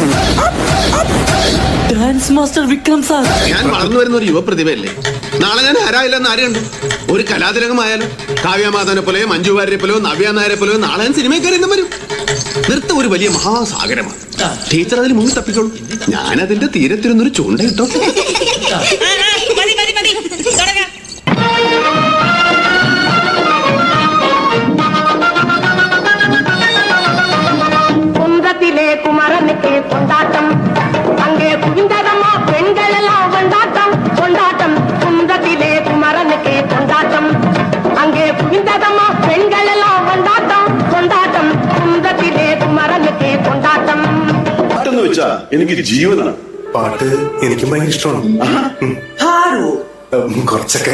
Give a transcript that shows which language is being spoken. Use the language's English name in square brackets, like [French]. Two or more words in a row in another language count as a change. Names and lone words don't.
[Malayalam] ഡാൻസ് മാസ്റ്റർ വിക്രം സാർ, ഞാൻ വളർന്നു വരുന്ന ഒരു യുവപ്രതിഭയല്ലേ. നാളെ ഞാൻ ആരായില്ലെന്ന് ആരെയുണ്ട്. ഒരു കലാതിലകമായാലും കാവ്യമാധവനെ പോലെയോ മഞ്ജു വാര്യരെ പോലെയോ നവ്യ നായരെ പോലെയോ നാളെ ഞാൻ സിനിമക്കാരെന്നും വരും. നൃത്തം ഒരു വലിയ മഹാസാഗരമാണ്. ടീച്ചർ അതിൽ മുങ്ങി തപ്പിക്കോളൂ. ഞാൻ അതിന്റെ തീരത്തിരുന്നൊരു ചൂണ്ടയിട്ടോ. [Tamil] குன்றத்திலே குமரனுக்கு கொண்டாட்டம், அங்கே குவிந்ததம்மா பெண்கள் எல்லாம் கொண்டாட்டம் கொண்டாட்டம். குன்றத்திலே குமரனுக்கு கொண்டாட்டம், அங்கே குவிந்ததம்மா பெண்கள் எல்லாம் கொண்டாட்டம் கொண்டாட்டம். குன்றத்திலே குமரனுக்கு கொண்டாட்டம். [Malayalam] പാട്ടെന്ന് വെച്ചാ എനിക്ക് ജീവനാണ്. പാട്ട് എനിക്ക് ഭയങ്കര ഇഷ്ടമാണ്. കുറച്ചൊക്കെ.